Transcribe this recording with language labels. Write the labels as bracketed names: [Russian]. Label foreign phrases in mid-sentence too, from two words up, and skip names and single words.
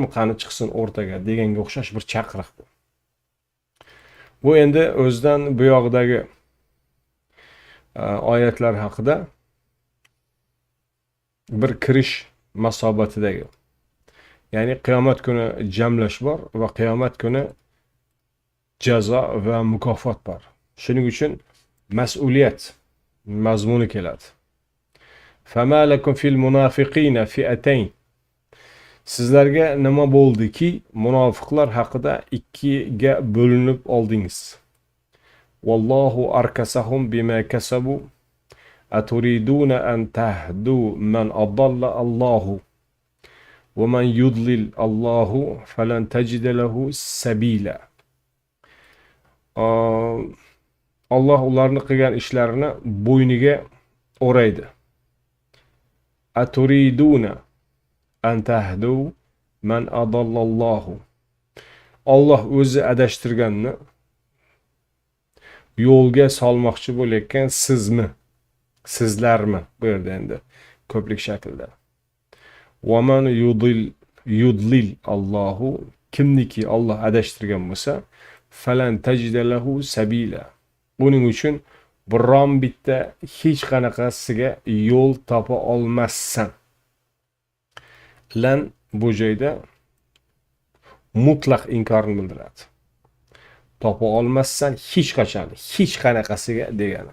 [Uzbek] Qani chiqsin o'rtaga deganga o'xshash bir chaqiriq bu. Bu endi o'zidan bu yoqdagi oyatlar haqida bir kirish masobatidagi. Ya'ni qiyomat kuni jamlash bor va qiyomat kuni jazo va mukofot bor. Shuning uchun mas'uliyat mazmuni keladi. [Arabic] فما لكم في المنافقين فئتين. [Uzbek] Sizlarga nima bo'ldiki, munofiqlar haqida ikkiga bo'linib oldingiz. [Arabic] والله أركسهم بما كسبوا. أتريدون أن تهدوا من أضل الله ومن يضلل الله فلن تجد له سبيلا. [Uzbek] Allah ularni qilgan ishlarini bo'yniga o'raydi. [Arabic] أتريدون أن تهدوا من أضل الله. [Uzbek] Allah o'zi adashtirganni yo'lga solmoqchi bo'layotgan sizmi? Sizlarmi? Bu yerda endi ko'plik shaklda. [Arabic] ومن يضلل الله, [Uzbek] kimniki Allah adashtirgan bo'lsa, [Arabic] فلن تجد له سبيلا. [Uzbek] Buning uchun biron bitta hech qanaqasiga yo'l topa olmassan. Lan bu joyda mutlaq inkorni bildiradi. Topa olmassan hech qachon, hech qanaqasiga degani.